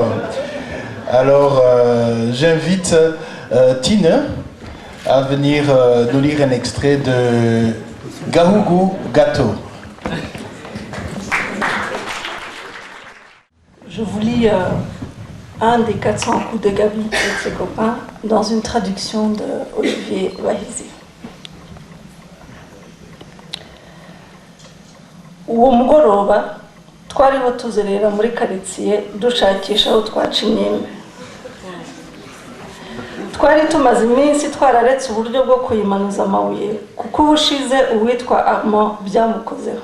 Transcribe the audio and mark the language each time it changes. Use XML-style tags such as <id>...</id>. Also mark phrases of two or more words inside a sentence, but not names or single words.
<fr>Alors, j'invite Tine à venir nous lire un extrait de Gahugu Gato. Je vous lis un des 400 coups de Gabi et de ses copains dans une traduction de Olivier Wahizi.</fr> <rw>Uwo mugoroba twariho tuzerera muri karitsiye dushakisha aho twaca imyembe. Twari tumaze iminsi twararetse uburyo bwo kuyimanuza amabuye kuko ubushize uwitwa Armand byamukozeho.</rw>